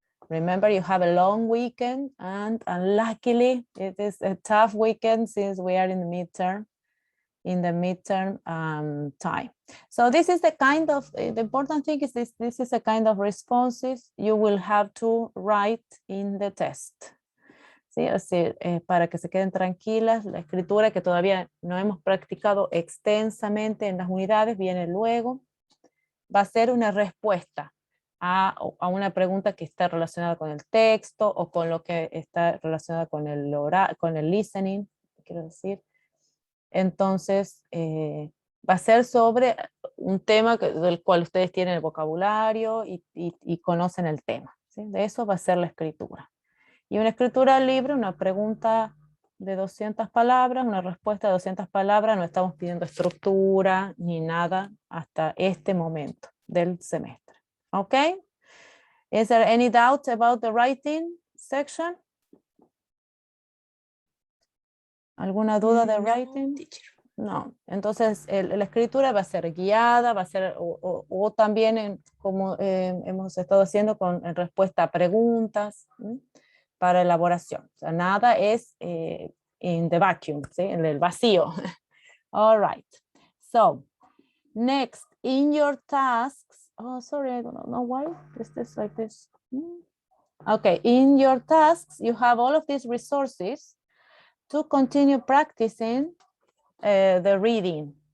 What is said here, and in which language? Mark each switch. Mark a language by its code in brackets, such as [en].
[en] Remember, you have a long weekend, and luckily it is a tough weekend since we are in the midterm time. So this is the kind of, the important thing is this is a kind of responses you will have to write in the test. [es] ¿Sí? Así, para que se queden tranquilas, la escritura que todavía no hemos practicado extensamente en las unidades viene luego. Va a ser una respuesta a una pregunta que está relacionada con el texto o con lo que está relacionada con el listening, quiero decir. Entonces, va a ser sobre un tema del cual ustedes tienen el vocabulario y conocen el tema, ¿sí? De eso va a ser la escritura. Y una escritura libre, una pregunta de 200 palabras, una respuesta de 200 palabras, no estamos pidiendo estructura ni nada hasta este momento del semestre. [en] Okay? Is there any doubt about the writing section? [es] ¿Alguna duda de writing? [en] Teacher. [es] No. Entonces, la escritura va a ser guiada, va a ser, o también como hemos estado haciendo en respuesta a preguntas, para elaboración. O sea, nada es [en] in the vacuum, [es] ¿sí? En el vacío. [en] All right. So, next, in your tasks, oh, sorry, I don't know why is this like this. Okay, in your tasks, you have all of these resources to continue practicing the reading.